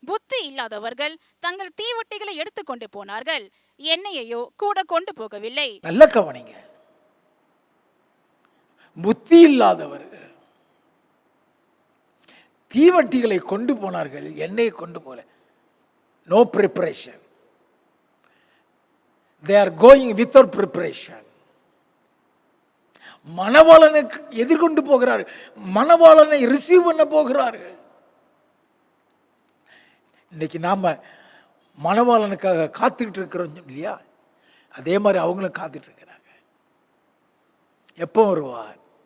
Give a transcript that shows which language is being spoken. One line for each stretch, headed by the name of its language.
Tamil: புத்தி இல்லாதவர்கள் தங்கள் தீவட்டிகளை எடுத்துக்கொண்டு போனார்கள், எண்ணெயையோ கூட கொண்டு போகவில்லை. நல்ல கவனிங்க. புத்தி இல்லாதவர்கள் தீவட்டிகளை கொண்டு போனார்கள், எண்ணெயை கொண்டு போல.
English: No preparation. they are going without preparation.
Tamil: மணவாளனுக்கு எதிர்கொண்டு போகிறார்கள், மணவாளனை ரிசீவ் பண்ண போகிறார்கள். இன்னைக்கு நாம மணவாளனுக்காக காத்துக்கிட்டு இருக்கிறோம் இல்லையா? அதே மாதிரி அவங்களும் காத்துட்டு இருக்கிறாங்க. எப்போ வருவார்?